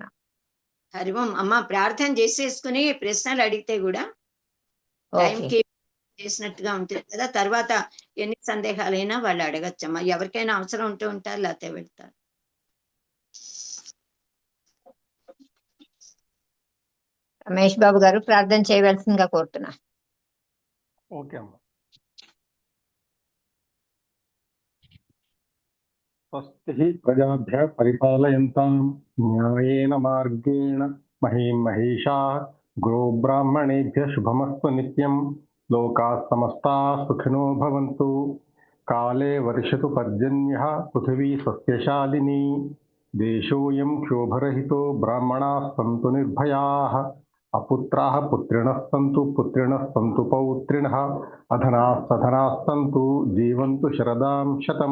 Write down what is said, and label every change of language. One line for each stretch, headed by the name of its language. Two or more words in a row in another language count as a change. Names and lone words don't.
Telugu: హరివం అమ్మ, ప్రార్థన చేసేసుకుని ప్రశ్నలు అడిగితే కూడా టైంకి చేసినట్టుగా ఉంటుంది కదా. తర్వాత ఎన్ని సందేహాలైనా వాళ్ళు అడగచ్చమ్మా. ఎవరికైనా అవసరం ఉంటూ ఉంటారు, లేకపోతే వెళ్తారు. రమేష్ బాబు గారు ప్రార్థన చేయవలసిందిగా కోరుతున్నా. ఓకే అమ్మ.
Sanskrit: స్వస్తి ప్రజాభ్య పరిపాలయంతాం న్యాయేన మార్గేణ మహీం మహిషాః గోబ్రాహ్మణేభ్య శుభమస్తు నిత్యం. లోకాః సమస్తాః సుఖినో భవంతు. కాలే వర్షతు పర్జన్యః పృథివీ సస్యశాలినీ. దేశోऽयं క్షోభరహితో బ్రాహ్మణాः సంతు నిర్భయాः. అపుత్రాः పుత్రిణः సంతు పుత్రిణः సంతు పౌత్రిణः. అధనాः సధనాः సంతు జీవంతు శరదాం శతం.